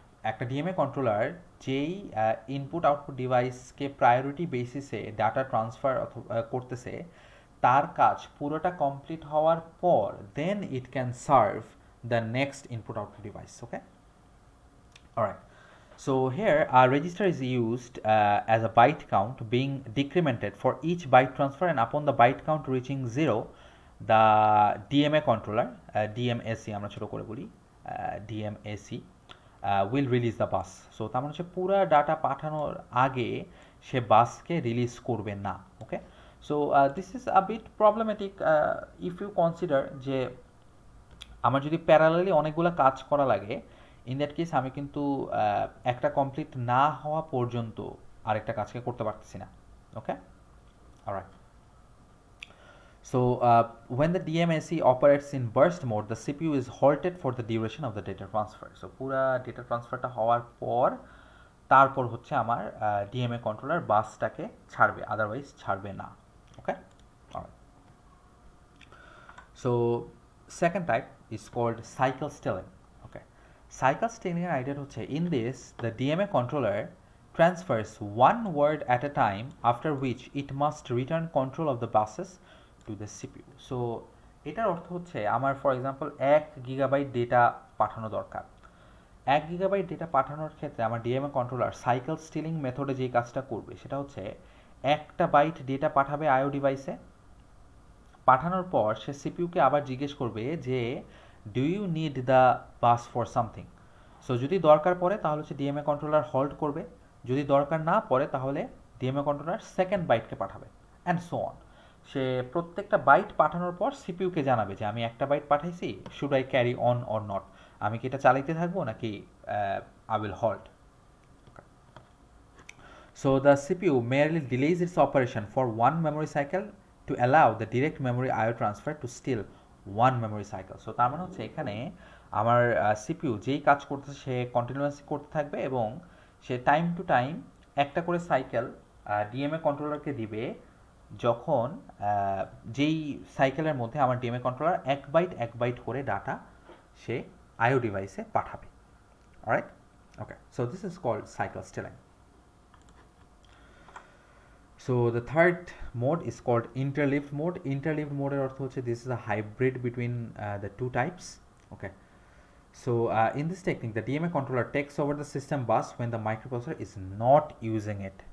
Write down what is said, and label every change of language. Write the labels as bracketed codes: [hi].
[bn] একটা DMA controller যেই input output ডিভাইসকে priority বেসিসে ডাটা ট্রান্সফার করতেছে, তার কাজ পুরোটা কমপ্লিট হওয়ার পর [en] Then it can serve the next input output device. Okay, alright, so here our register is used as a byte count being decremented for each byte transfer, and upon the byte count reaching 0, the DMA controller, DMAC [bn] আমরা ছোট করে বলি, [en] DMAC will release the bus. [bn] So তার মানে হচ্ছে পুরা data পাঠানোর আগে সে বাসকে রিলিজ করবে না। [en] okay, so this is a bit problematic if you consider [bn] যে আমার যদি প্যারালালি অনেকগুলো কাজ করা লাগে, [en] in that case [bn] আমি কিন্তু একটা কমপ্লিট না হওয়া পর্যন্ত আরেকটা কাজকে করতে পারতেছি না। [en] Okay, alright, so when the DMAC operates in burst mode, the CPU is halted for the duration of the data transfer. [bn] So পুরা ডেটা ট্রান্সফারটা হওয়ার পর তারপর হচ্ছে আমার ডিএমএ কন্ট্রোলার বাসটাকে ছাড়বে, আদারওয়াইজ ছাড়বে না। [en] Okay, alright, so second type is called cycle stealing. Okay, cycle stealing [bn] এর আইডিয়া হচ্ছে, [en] in this the DMA controller transfers one word at a time, after which it must return control of the buses to the CPU. [bn] So এটার অর্থ হচ্ছে, আমার [en] for example [bn] 1 gigabyte data পাঠানো দরকার। 1 gigabyte data পাঠানোর ক্ষেত্রে আমার ডিএমএ কন্ট্রোলার সাইকেল স্টিলিং মেথডে যে কাজটা করবে সেটা হচ্ছে, একটা বাইট ডেটা পাঠাবে আইও ডিভাইসে, পাঠানোর পর সে সিপিইউকে আবার জিজ্ঞেস করবে যে [en] Do you need the bus for something. [bn] So যদি দরকার পড়ে তাহলে হচ্ছে ডিএমএ কন্ট্রোলার হোল্ড করবে, যদি দরকার না পড়ে তাহলে ডিএমএ কন্ট্রোলার সেকেন্ড বাইটকে পাঠাবে, [en] And so on. [bn] সে প্রত্যেকটা বাইট পাঠানোর পর সিপিইউকে জানাবে যে আমি একটা বাইট পাঠাইছি, [en] should I carry on or not, [bn] আমি কি এটা চালাইতে থাকবো নাকি [en] I will halt. So the CPU merely delays its operation for one memory cycle to allow the direct memory IO transfer to still one memory cycle. [bn] So তার মানে হচ্ছে এখানে আমার CPU যেই কাজ করতেছে সে কন্টিনিউয়াসলি করতে থাকবে এবং সে [en] time to time [bn] একটা করে সাইকেল ডিএমএ কন্ট্রোলারকে দিবে যখন যেই সাইকেলের মধ্যে আমার ডিএমএ কন্ট্রোলার এক বাইট করে ডাটা সে আইও ডিভাইসে পাঠাবে। [en] Alright, okay, so this is called cycle stealing. So the third mode is called interleaved mode. Interleaved mode [bn] এর অর্থ হচ্ছে [en] this is a hybrid between the two types. Okay. So in this technique, the DMA controller takes over the system bus when the microprocessor is not using it.